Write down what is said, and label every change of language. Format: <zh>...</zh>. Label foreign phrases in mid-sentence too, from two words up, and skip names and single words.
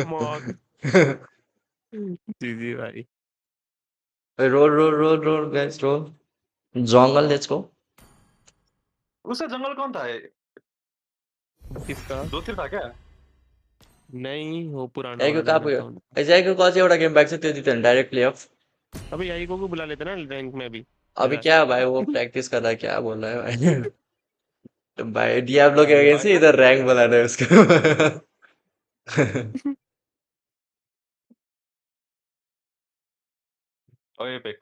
<hi>मौत। जी जी भाई।</hi> <en>roll roll roll roll guys roll jungle let's go</en> <hi>उसका जंगल कौन था? किसका? दो तीन था क्या? नहीं, वो पुराना याइको वाला कहाँ मेन पुग्यो अकाउंट।</hi> <ne>याइको को चाहिँ एउटा गेम ब्याक छ त्यो जित्यो भने</ne> <en>direct play off</en> <hi>अबे याइको को बुला लेते ना रैंक में भी। अभी इधर। क्या भाई वो प्रैक्टिस कर रहा है क्या बोल रहा है भाई तो भाई डियाब्लो के अगेंस्ट ही भाई इधर रैंक बुला रहे हैं उसको ओए पिक</hi>